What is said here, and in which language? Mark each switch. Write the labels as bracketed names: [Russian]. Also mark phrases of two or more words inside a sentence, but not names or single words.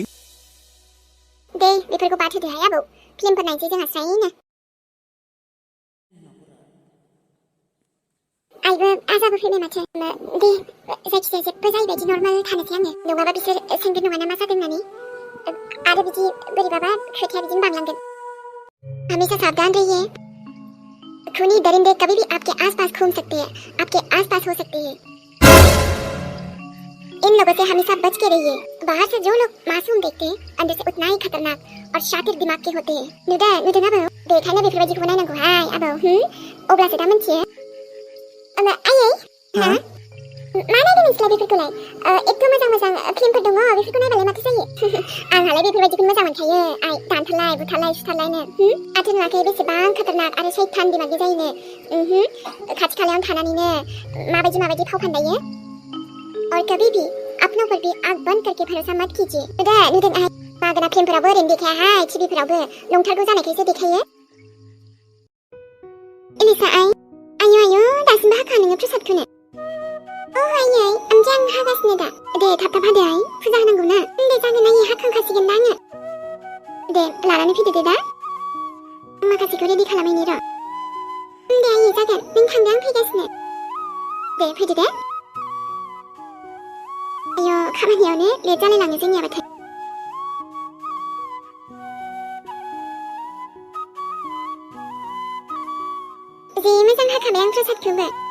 [Bodo] दे बेफोरखौ बाद होदोहाय आबौ फिल्मफोर नायनोसै जोंहा स्रायनो आइबो आजाबो फैबाय माथो दे जायखिजाया जेबो जायैबायदि नर्माल थानोसै आङो नङाबा बिसोर सोंगोन नङाना मा जादों होननानै आरो बिदि बोरैबाबा खोथाया बिदिनो बांलांगोन [Hindi] हमेशा सावधान रहिए खूनी दरिंदे कभी भी आपके आसपास घूम सकते हैं आपके आसपास हो सकते हैं इन लोगों से हमेशा बच के रहिए बाहर से जो लोग मासूम देखते हैं अंदर से उतना ही खतरनाक और शातिर दिमाग के होते हैं [Bodo] नुदों आबौ बेखायनो बेफोरबायदिखौ नायनांगौहाय आबौ अब्लासो दा मिन्थियो आयै मा नायदों नोंसोरलाय बेफोरखौलाय एथ' मोजां फिल्मफोर दङ बेफोरखौ नायबालाय माथो जायो आंहालाय बेफोरबायदिखौ मोजां मोनखायो आइ दानथारलाय बुथारलाय सुथारलायनो आथो नुवाखै बेसेबां खतरनाक आरो सैथान दिमागनि जायोनो खाथि खालायावनो थानानैनो माबायदि फाव फान्दायो [Hindi] और कभी भी अपनों पर भी आंख बंद करके भरोसा मत कीजिए [Bodo] नुदों आइ मागोना फिल्मफोरावबो ओरैनो देखायाहाय टिभिफोरावबो नंथारगौ जानायखायसो देखायो एलिसा आयौ दासिमबो हाखा नोङो प्रसादखौनो आयै ओमफ्राय आं हागासिनो दा दे थाब हादो आइ फुजा होनांगौ ना दे जागोन आयै हाखांखासिगोन दा आङो दे लानानै फैदो दे दा माखासेखौ रेडि खालामैनि र' दे आयै जागोन नों थांदो आं फैगासिनो दे फैदो दे आयौ खामानियावनो लेट जालायलाङो जोंनियाबाथाय जि मोजां हाखाबाय आं प्रसादखौबो